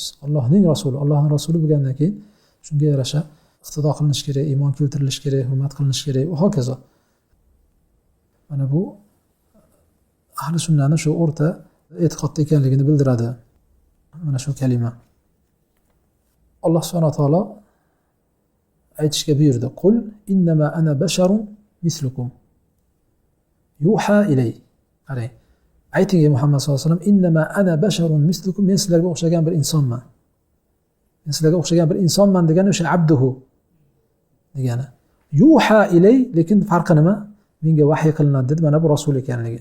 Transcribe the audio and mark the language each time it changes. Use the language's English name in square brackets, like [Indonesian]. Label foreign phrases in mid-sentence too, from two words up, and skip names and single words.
[Uzbek] Allohning rasuli, Allohning rasuli bo'lgandan keyin shunga yarasha iqtido qilinish kerak, iymon keltirilish kerak, hurmat qilinish kerak va hokazo. Mana bu ahli sunnani shu o'rta e'tiqodda ekanligini bildiradi. Mana shu kalima. Alloh [Arabic] سبحانه وتعالى [Uzbek] aytishga buyurdi. [Arabic] قل إنما أنا بشر مثلكم يوحى إلي. [Uzbek] Qarang. Ayting ey Muhammad [Arabic] صلى الله عليه وسلم, إنما أنا بشر مثلكم, [Uzbek] men sizlarga o'xshagan bir insonman. Men sizlarga o'xshagan bir insonman degani o'sha abduhu degani. [Arabic] يوحى إلي, [Uzbek] lekin farqi nima? Menga vahiy qilinadi dedi, mana bu rasul ekanligi.